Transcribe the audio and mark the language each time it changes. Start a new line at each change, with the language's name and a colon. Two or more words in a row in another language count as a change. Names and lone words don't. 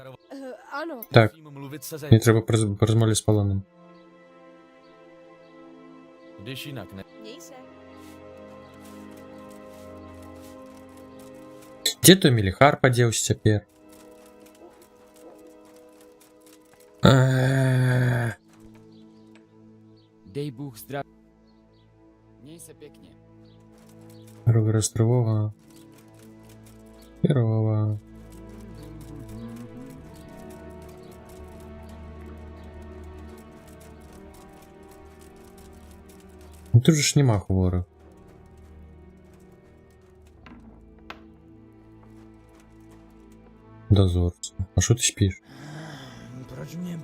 Czech: Ano.
Russian: Так,
Czech: Musím mluvit se
Russian: мне
Czech: zejcem,
Ukrainian: треба порозмовляти з Полоном.
Czech: když jinak ne. Měj se.
Russian: Где то Мелихар поделся теперь?
Czech: Dej Bůh zdraví. Měj se pěkně.
Russian: Дорога Рострового. Первого.
Ukrainian: Ну тут же ж нема хворих.
Russian: Дозорцу. А что ты спишь?
Czech: Proč mě